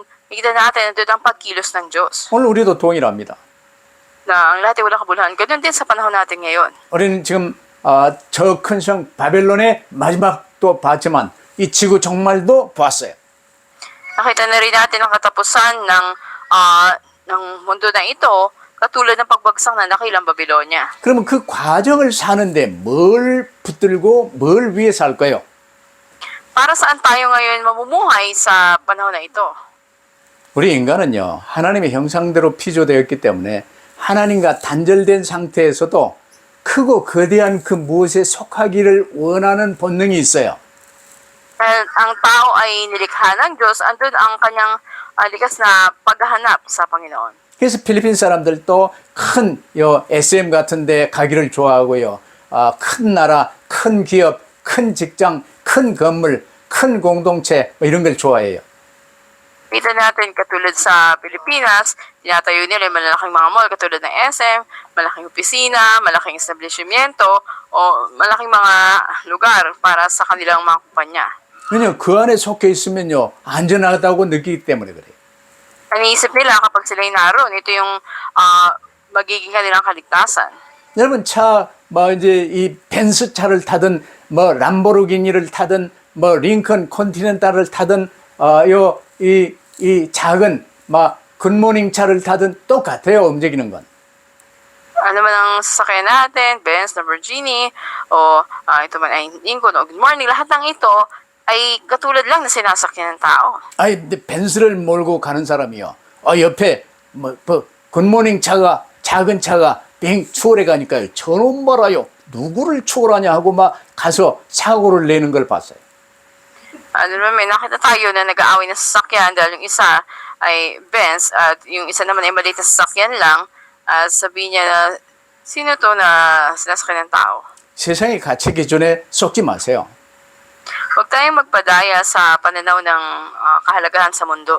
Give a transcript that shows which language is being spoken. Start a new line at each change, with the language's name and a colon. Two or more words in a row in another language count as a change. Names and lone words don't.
Filipino: Makikita natin na doon ang pagkilos ng Diyos.
Korean: 오늘 우리도 동일합니다.
Filipino: Na ang lahat ay walang kabuluhan. Ganun din sa panahon natin ngayon.
Korean: 우리는 지금 저 큰 성 바벨론의 마지막도 봤지만 이 지구 종말도 보았어요.
Filipino: Nakita na rin natin ang katapusan ng mundo na ito, katulad ng pagbagsak ng dakilang Babylonia.
Korean: 그러면 그 과정을 사는데 뭘 붙들고 뭘 위해 살까요?
Filipino: Para saan tayo ngayon mamumuhay sa panahon na ito?
Korean: 우리 인간은요, 하나님의 형상대로 피조되었기 때문에 하나님과 단절된 상태에서도 크고 거대한 그 무엇에 속하기를 원하는 본능이 있어요.
Filipino: Dahil ang tao ay nilikha ng Diyos, andun ang kanyang likas na paghahanap sa Panginoon.
Korean: 그래서 필리핀 사람들도 큰 SM 같은 데 가기를 좋아하고요. 큰 나라, 큰 기업, 큰 직장, 큰 건물, 큰 공동체 뭐 이런 걸 좋아해요.
Filipino: Kita natin katulad sa Pilipinas, tinatayo nila yung malalaking mga mall katulad ng SM, malaking opisina, malaking establishmento, o malaking mga lugar para sa kanilang mga kumpanya.
Korean: 왜냐면 그 안에 속해 있으면요, 안전하다고 느끼기 때문에 그래요.
Filipino: Iniisip nila kapag sila'y naroon, ito yung magiging kanilang kaligtasan.
Korean: 여러분 뭐 이제 이 벤츠 차를 타든 뭐 람보르기니를 타든 뭐 링컨 컨티넨탈을 타든 이 작은 막 굿모닝 차를 타든 똑같아요. 움직이는 건.
Filipino: Ano man ang sasakyan natin, Benz, Lamborghini, o ito man ay Lincoln, o Good Morning, lahat ng ito ay katulad lang na sinasakyan ng tao.
Korean: 아이 근데 벤츠를 몰고 가는 사람이요. 옆에 뭐 굿모닝 차가 작은 차가 빙 추월해 가니까요. 저놈 봐라요. 누구를 추월하냐 하고 막 가서 사고를 내는 걸 봤어요.
Filipino: Ano naman, may nakita tayo na nag-aaway na sasakyan dahil yung isa ay Benz at yung isa naman ay maliit na sasakyan lang. Sabihin niya na, sino to na sinasakyan ng tao?
Korean: 세상의 가치 기준에 속지 마세요.
Filipino: Huwag tayong magpadaya sa pananaw ng kahalagahan sa mundo.